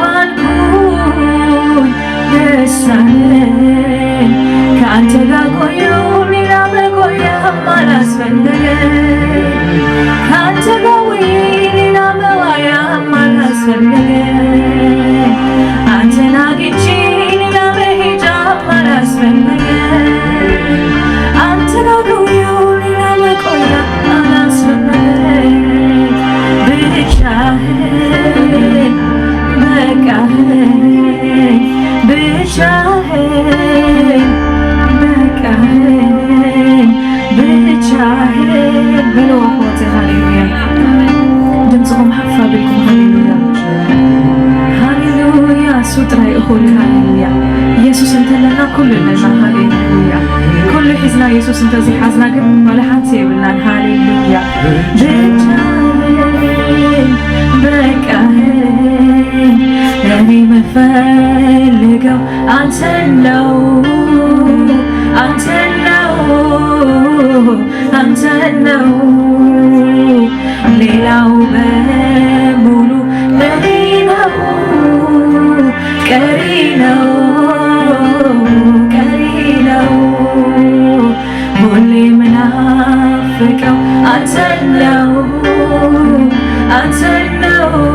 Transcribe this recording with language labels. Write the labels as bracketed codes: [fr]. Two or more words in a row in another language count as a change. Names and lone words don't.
[am] አልኩኝ ደስ አለኝ ከአንተ ጋር ቆየሁ ሌላ መቆያም አላስፈለገኝ ከአንተ ጋር ውዬ ሌላ መዋያም አላስፈለገኝ አንተን አግኝቼ ሌላ መሄጃም አላስፈለገኝ አንተ ጋር ቆየሁ ሌላ መቆያም አላስፈለገኝ ብቻህን በቃህን ብቻህን በቃህን ብቻህን በሉ [ti] አخواتي ሃሌሉያ ድምፅኩም ሓፍ አቢልኩም ሃሌሉያ ሃሌሉያ ሱጥራ ይኹን ሃሌሉያ ኢየሱስ እንተለና ኩሉ ለና ሃሌሉያ ኩሉ ሒዝና ኢየሱስ እንተዘይሓዝና ግን መላሓት የብልናን ሃሌሉያ [am] ብቻህን በቃህን እኔ የምፈልገው አንተን ነው አንተን ነው አንተን ነው ሌላው በሙሉ ለኔ ነው ቀሪ ነው ቀሪ ነው ሁሌ ምናፍቀው አንተን ነው አንተን ነው